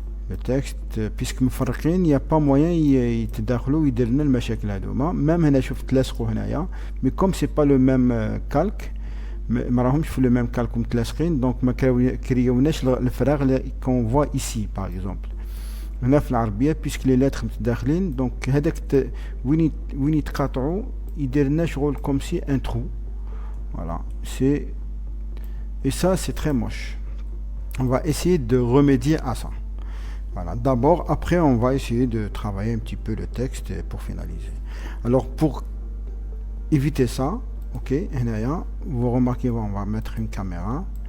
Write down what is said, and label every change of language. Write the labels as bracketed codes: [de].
[fr] Le texte, puisque il n'y a pas moyen [ar] يتداخلوا يديرنا المشاكل هذوما. [fr] Même [ar] هنا شوف تلاصقوا هنايا, [fr] mais comme c'est pas le même calque, [ar] ما راهمش في [fr] le même calque متلاصقين, donc [ar] ما كريوناش الفراغ [fr] qu'on voit ici par exemple. [ar] هنا في العربية [fr] puisque les lettres [ar] متداخلين, donc هذاك وين يتقاطعوا يدير لنا شغل [fr] comme si un trou. Voilà, et ça c'est très moche. On va essayer de remédier à ça. Voilà. D'abord, après, on va essayer de travailler un petit peu le texte pour finaliser. Alors, pour éviter ça, ok, vous remarquez, on va mettre une caméra.